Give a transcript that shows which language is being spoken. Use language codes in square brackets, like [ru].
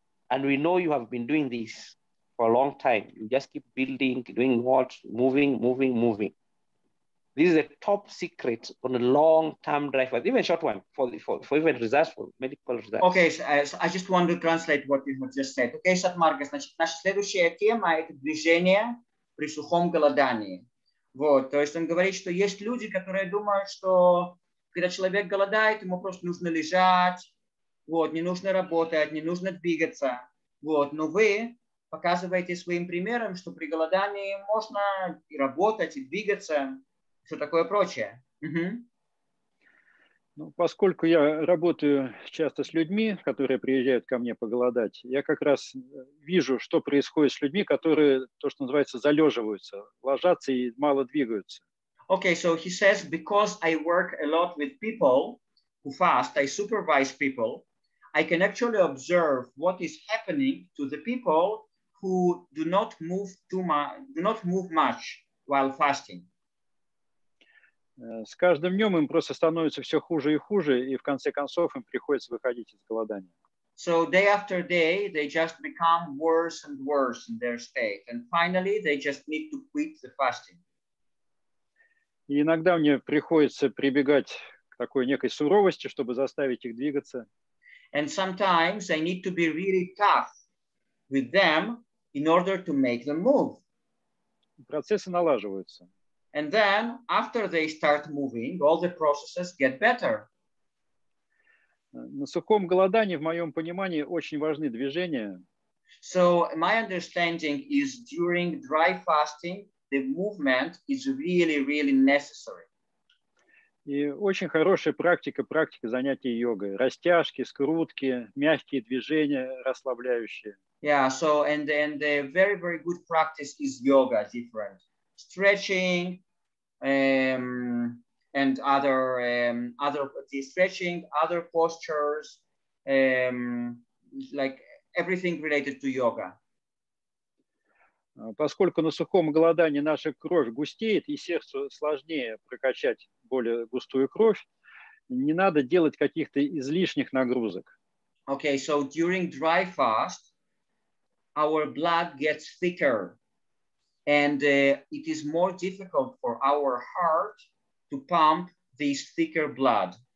[en] And we know you have been doing this for a long time. You just keep building, doing what? Moving. This is a top secret on a long-term dry fast, even short one, for even results, for medical results. Okay, so I just want to translate what you have just said. [ru] Okay, Satmarga, значит, наша следующая тема – это движение при сухом голодании. Вот, то есть он говорит, что есть люди, которые думают, что когда человек голодает, ему просто нужно лежать, вот, не нужно работать, не нужно двигаться. Вот, но вы показываете своим примером, что при голодании можно и работать, и двигаться, все такое прочее. Ну, поскольку я работаю часто с людьми, которые приезжают ко мне поголодать, я как раз вижу, что происходит с людьми, которые, то, что называется, залеживаются, ложатся и мало двигаются. [en] Okay, so he says, because I work a lot with people who fast, I supervise people, I can actually observe what is happening to the people who do not move much while fasting. [ru] С каждым днем им просто становится все хуже и хуже, и в конце концов им приходится выходить из голодания. [en] So day after day, they just become worse and worse in their state. And finally, they just need to quit the fasting. [ru] И иногда мне приходится прибегать к такой некой суровости, чтобы заставить их двигаться. [en] And sometimes I need to be really tough with them in order to make them move. [ru] Процессы налаживаются. [en] And then after they start moving, all the processes get better. [ru] На сухом голодании, в моем понимании, очень важны движения. [en] So my understanding is during dry fasting, the movement is really, really necessary. [ru] И очень хорошая практика занятий йогой. Растяжки, скрутки, мягкие движения, расслабляющие. [en] Yeah, so and the very, very good practice is yoga, different. Stretching and other stretching, other postures, like everything related to yoga. [ru] Поскольку на сухом голодании наша кровь густеет и сердцу сложнее прокачать более густую кровь, не надо делать каких-то излишних нагрузок. [en] Okay, so during dry fast, our blood gets thicker. And it is more difficult for our heart to pump this thicker blood.